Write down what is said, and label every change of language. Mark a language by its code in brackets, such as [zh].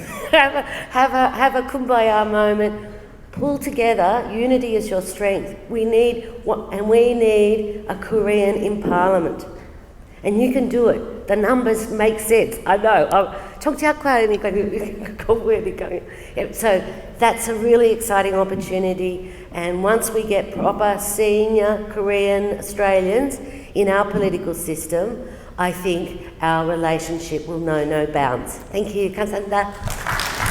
[en] have a kumbaya moment. Pull together. Unity is your strength. We need a Korean in Parliament, and you can do it. The numbers make sense. I know. [ko] 정치학과니까 공부하니까. [en] So that's a really exciting opportunity. And once we get proper senior Korean Australians in our political system, I think our relationship will know no bounds. Thank you. [ko] 감사합니다.